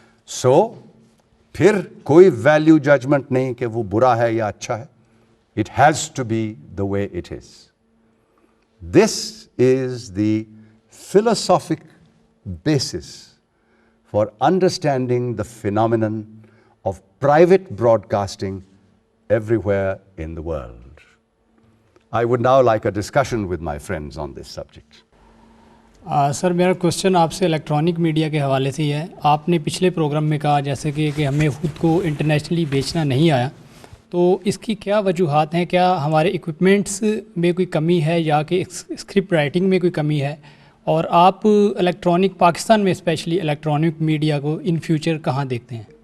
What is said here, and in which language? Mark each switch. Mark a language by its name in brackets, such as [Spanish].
[Urdu] سو پھر کوئی value judgment نہیں کہ وہ برا ہے یا اچھا ہے. [English] It has to be the way it is. This is the philosophic basis for understanding the phenomenon of private broadcasting everywhere in the world. I would now like a discussion with my friends on this subject. [Urdu] سر میرا question آپ سے electronic media کے حوالے سے ہی ہے. آپ نے پچھلے پروگرام میں کہا جیسے کہ ہمیں خود کو انٹرنیشنلی بیچنا نہیں آیا, تو اس کی کیا وجوہات ہیں؟ کیا ہمارے ایکوپمنٹس میں کوئی کمی ہے یا کہ اسکرپٹ رائٹنگ میں کوئی کمی ہے؟ اور آپ الیکٹرانک پاکستان میں اسپیشلی الیکٹرانک میڈیا کو ان فیوچر کہاں دیکھتے ہیں؟